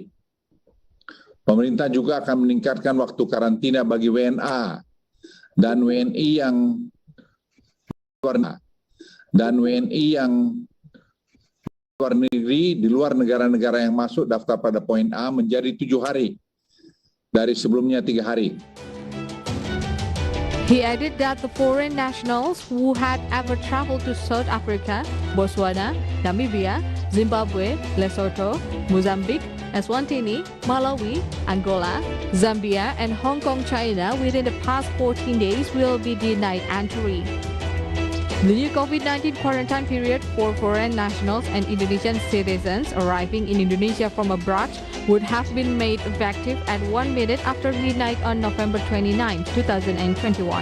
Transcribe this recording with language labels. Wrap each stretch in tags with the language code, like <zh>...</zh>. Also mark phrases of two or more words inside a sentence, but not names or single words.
<id>Pemerintah juga akan meningkatkan waktu karantina bagi WNA dan WNI yang luar negeri di luar negara-negara yang masuk daftar pada poin A menjadi 7 hari dari sebelumnya 3 hari.</id> <en>He added that the foreign nationals who had ever traveled to South Africa, Botswana, Namibia, Zimbabwe, Lesotho, Mozambique, Eswatini, Malawi, Angola, Zambia, and Hong Kong, China within the past 14 days will be denied entry. The new COVID-19 quarantine period for foreign nationals and Indonesian citizens arriving in Indonesia from abroad would have been made effective at 1 minute after midnight on November 29, 2021.</en>